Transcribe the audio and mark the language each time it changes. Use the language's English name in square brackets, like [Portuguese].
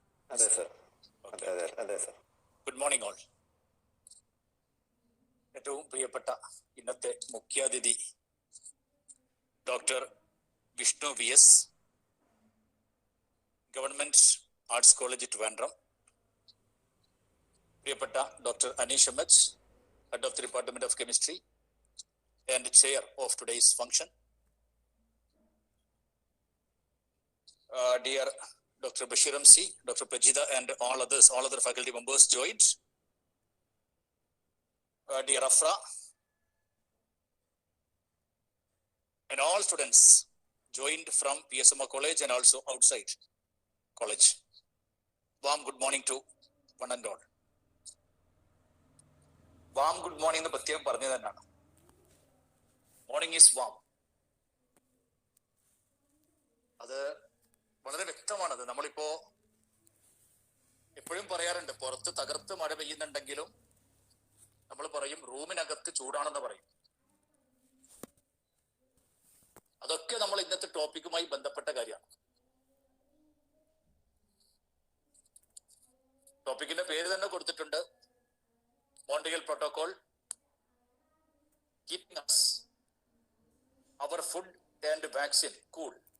[Malayalam] അതെ സർ, അതെ sir. [English] Good morning all. [Malayalam] ഏറ്റവും പ്രിയപ്പെട്ട ഇന്നത്തെ മുഖ്യാതിഥി doctor Vishnu VS, government arts college Trivandrum. പ്രിയപ്പെട്ട [English] Doctor Aneesh MH, head of the Department of Chemistry and chair of today's function. Dear Dr. Bashir MC, Dr. Prajita, and all other faculty members joined. Dear Afra, and all students joined from PSMA College and also outside college. Warm good morning to one and all. [Malayalam] Warm good morning എന്ന് പ്രത്യേകം പറഞ്ഞു തന്നെയാണ്. [English] Morning is warm. [Malayalam] അത് വളരെ വ്യക്തമാണത്. നമ്മളിപ്പോ എപ്പോഴും പറയാറുണ്ട്, പുറത്ത് തകർത്ത് മഴ പെയ്യുന്നുണ്ടെങ്കിലും നമ്മൾ പറയും റൂമിനകത്ത് ചൂടാണെന്ന് പറയും. അതൊക്കെ നമ്മൾ ഇന്നത്തെ ടോപ്പിക്കുമായി ബന്ധപ്പെട്ട കാര്യമാണ്. ടോപ്പിക്കിന്റെ പേര് തന്നെ കൊടുത്തിട്ടുണ്ട്, [English] Montreal Protocol, keeping us, our food and vaccine cool.